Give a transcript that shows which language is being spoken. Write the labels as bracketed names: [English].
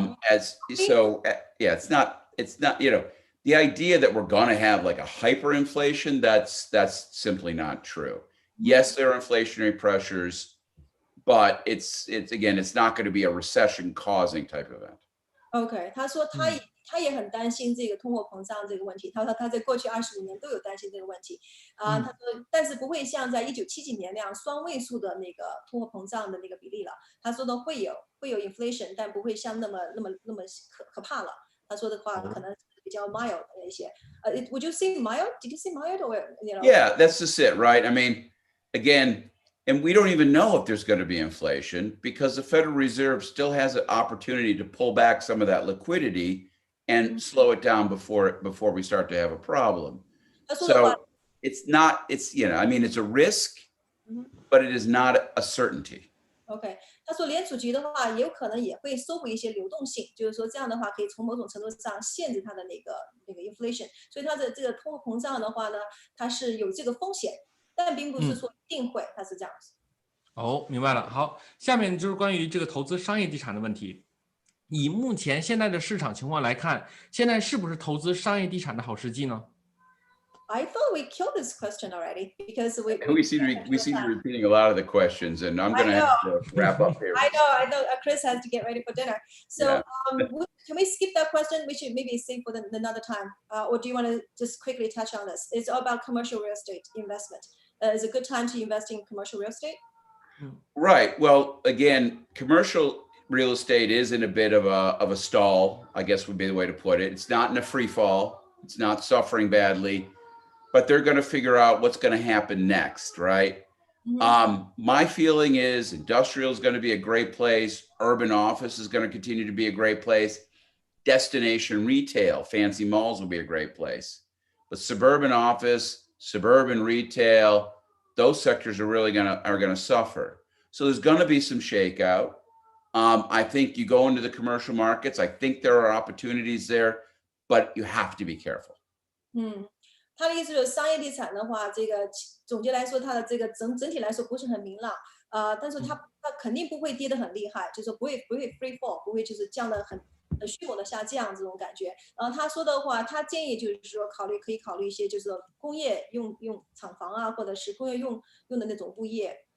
[English] It's not, the idea that we're going to have like a hyperinflation, that's simply not true. Yes, there are inflationary pressures, but it's not going to be a recession causing type event. [Chinese] OK， 他说他也很担心这个通货膨胀这个问题。他说他在过去25年都有担心这个问题他说但是不会像在1970几年那样双位数的那个通货膨胀的那个比例了。他说的会有 inflation， 但不会像那么可怕了。他说的话可能比较 mild 一些。 [English] Would you say mild? Did you say mild or Yeah, that's just it, right? I mean, again, and we don't even know if there's going to be inflation because the Federal Reserve still has an opportunity to pull back some of that liquidity and slow it down before we start to have a problem. So it's a risk, but it is not a certainty. [Chinese] OK， 他说联储局的话也有可能也会收回一些流动性，就是说这样的话可以从某种程度上限制它的那个 inflation。所以它的这个通货膨胀的话呢，它是有这个风险，但并不是说一定会，它是这样子。明白了。好，下面就是关于这个投资商业地产的问题。以目前现在的市场情况来看，现在是不是投资商业地产的好时机呢？ [English] I thought we killed this question already because we seem to be repeating a lot of the questions, and I'm going to have to wrap up here. I know. Chris has to get ready for dinner. So can we skip that question? We should maybe save for another time. Or do you want to just quickly touch on this? It's all about commercial real estate investment. Is it a good time to invest in commercial real estate? Right. Well, again, commercial real estate is in a bit of a stall, I guess would be the way to put it. It's not in a free fall. It's not suffering badly. But they're going to figure out what's going to happen next, right? My feeling is industrial is going to be a great place. Urban office is going to continue to be a great place. Destination retail, fancy malls will be a great place. But suburban office, suburban retail, those sectors are really going to suffer. So there's going to be some shakeout. I think you go into the commercial markets. I think there are opportunities there, but you have to be careful. [Chinese] 他的意思就是商业地产的话，这个总结来说，它的这个整体来说不是很明朗，但是它肯定不会跌得很厉害，就是说不会 free fall， 不会就是降得很迅猛的下降这种感觉。然后他说的话，他建议就是说可以考虑一些就是工业用厂房啊，或者是工业用的那种物业。